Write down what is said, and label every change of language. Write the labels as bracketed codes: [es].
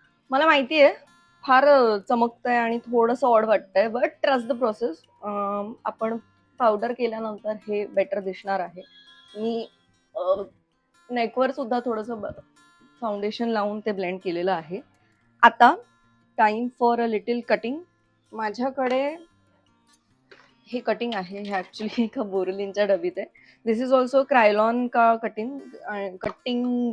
[mr] मला माहितीये फार चमकतंय आणि थोडंसं ऑड वाटतंय, [en] But trust the process. [mr] आपण पावडर केल्यानंतर हे बेटर दिसणार आहे. मी नेकवर सुद्धा थोडंसं फाउंडेशन लावून ते ब्लेंड केलेलं आहे. [en] आता time for a little cutting. [mr] माझ्याकडे हे कटिंग आहे. हे ऍक्च्युली एका बोरलीनच्या डबीत आहे. [en] This is also Krylon का cutting.